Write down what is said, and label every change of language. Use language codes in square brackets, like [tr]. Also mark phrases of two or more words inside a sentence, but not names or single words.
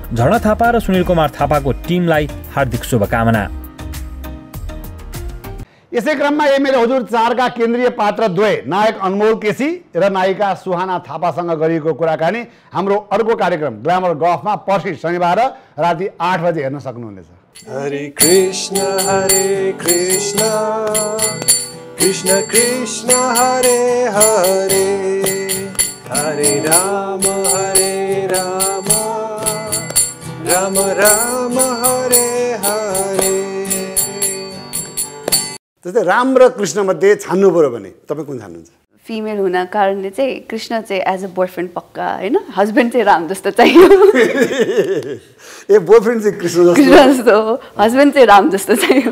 [ne] झर्ना थापा र सुनिल कुमार थापाको टिमलाई हार्दिक शुभकामना। यसै क्रममा एमएलए हजुर 4 का केन्द्रीय पात्र द्वय नायक अनमोल केसी र नायिका सुहाना थापासँग गरिएको कुराकानी हाम्रो अर्को कार्यक्रम ग्ल्यामर गफमा पर्सि शनिबार राति 8 बजे हेर्न सक्नुहुनेछ। हरे कृष्ण कृष्ण कृष्ण हरे हरे हरे राम राम राम हरे हरे। त्यस्तै राम र कृष्ण मध्ये छान्नु पर्यो भने तपाईँ कुन छान्नुहुन्छ? फिमेल हुन कारणले चाहिँ कृष्ण चाहिँ [en] as a boyfriend [ne] पक्का होइन, हस्बेन्ड चाहिँ राम जस्तो चाहियो। [en] a boyfriend [ne] चाहिँ कृष्ण जस्तो हो, हस्बेन्ड चाहिँ राम जस्तो चाहियो।